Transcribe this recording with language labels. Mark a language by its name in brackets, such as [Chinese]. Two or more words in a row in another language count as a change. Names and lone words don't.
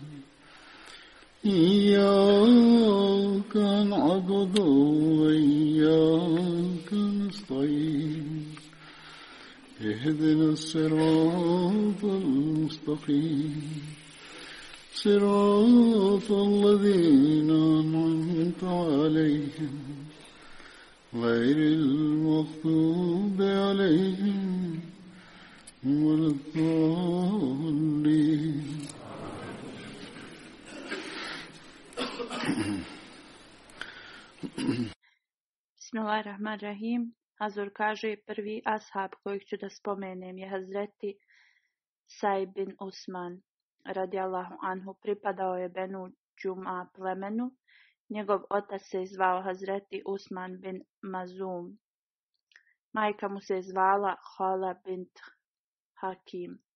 [Arabic] إياك نعبد وإياك نستعين اهدنا الصراط المستقيم صراط الذين أنعمت عليهم غير المغضوب عليهم ولا الضالين. Bismillahirrahmanirrahim. [Bosnian] Hazur kaže, prvi ashab kojeg ću da spomenem je Hazreti Saib bin Usman [Arabic] رضي الله عنه. [Bosnian] Pripadao je Benu Džuma plemenu. Njegov otac se zvao Hazreti Usman bin Mazum. Majka mu se zvala Hala bint Hakim.